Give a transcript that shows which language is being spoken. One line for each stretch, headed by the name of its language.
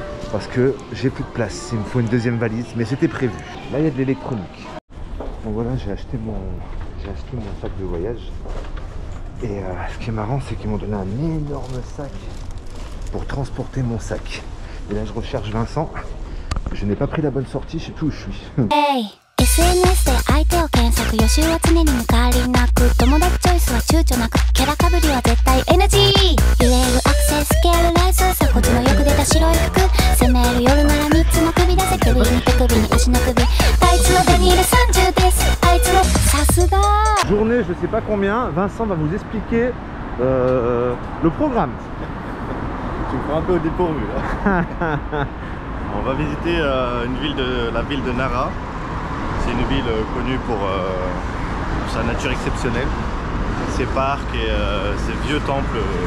French: Parce que j'ai plus de place. Il me faut une deuxième valise, mais c'était prévu. Là, il y a de l'électronique. Donc voilà, j'ai acheté mon sac de voyage. Et ce qui est marrant, c'est qu'ils m'ont donné un énorme sac pour transporter mon sac. Et là, je recherche Vincent. Je n'ai pas pris la bonne sortie, je sais plus où je suis.
Japanese: Hey SNS で相手を検索予習は常に抜かりなく友達チョイスは躊躇なくキャラかぶりは絶対 NG 揺れるアクセススケールライス鎖骨のよく出た白い服攻める夜なら3つの首出せ首に手首に足の首タイツのデニール30ですあいつのさす
French: combien, Vincent va vous expliquer le programme. Tu me prends un peu au dépourvu là. On va visiter la ville de Nara. C'est une ville connue pour sa nature exceptionnelle, ses parcs et ses vieux temples.